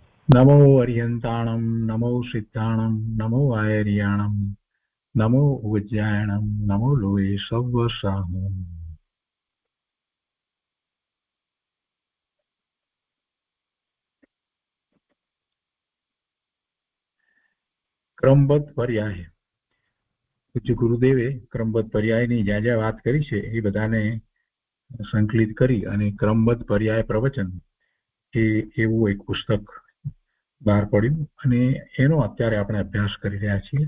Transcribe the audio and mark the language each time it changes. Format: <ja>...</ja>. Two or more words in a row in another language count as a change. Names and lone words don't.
<pra>नमो अरिहंताणं नमो सिद्धाणं नमो आयर्याणं नमो उज्जायणं नमो लोये सव्वसाहम्।</pra> <gu>ક્રમબદ્ધ પર્યાય પૂજ્ય ગુરુદેવે ક્રમબદ્ધ પર્યાયની જ્યાં જ્યાં વાત કરી છે એ બધાને સંકલિત કરી અને ક્રમબદ્ધ પર્યાય પ્રવચન એ એવું એક પુસ્તક બહાર પડ્યું અને એનો અત્યારે આપણે અભ્યાસ કરી રહ્યા છીએ.</gu>